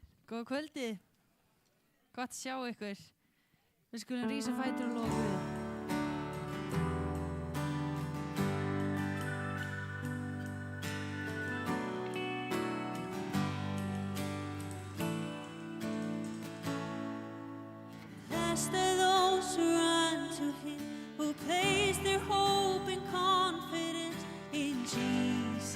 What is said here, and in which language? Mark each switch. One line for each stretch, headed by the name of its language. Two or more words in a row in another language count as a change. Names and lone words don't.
Icelandic: Góða kvöldi. Gott sjá ykkur. Við skulum rísa fætur og lofa Guð.
English: Blessed are those who run to Him, who place their hope and confidence in Jesus.